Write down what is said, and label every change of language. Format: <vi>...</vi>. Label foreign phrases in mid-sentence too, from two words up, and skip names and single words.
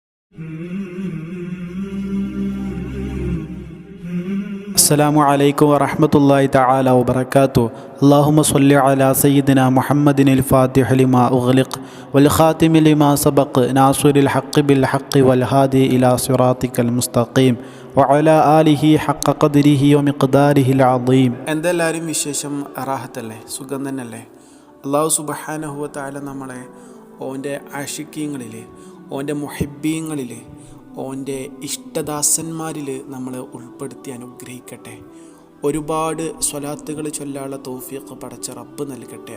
<ar>السلام عليكم ورحمة الله تعالى وبركاته. اللهم صل على سيدنا محمد الفاتح لما أغلق والخاتم لما سبق ناصر الحق بالحق والهادي إلى صراطك المستقيم وعلى آله حق قدره ومقداره العظيم.</ar> <ml>എന്തെല്ലാവരും വിശേഷം? റാഹത്തല്ലേ? സുഖം തന്നെയല്ലേ?</ml> <ar>الله سبحانه وتعالى</ar> <ml>നമ്മളെ ഓൻ്റെ ആഷിഖീങ്ങളിൽ, ഓൻ്റെ മുഹിബ്ബീങ്ങളിൽ, ഓൻ്റെ ഇഷ്ടദാസന്മാരിൽ നമ്മളെ ഉൾപ്പെടുത്തി അനുഗ്രഹിക്കട്ടെ. ഒരുപാട് സ്വലാത്തുകൾ ചൊല്ലാനുള്ള തൗഫീഖ് പടച്ച റബ്ബ് നൽകട്ടെ.</ml>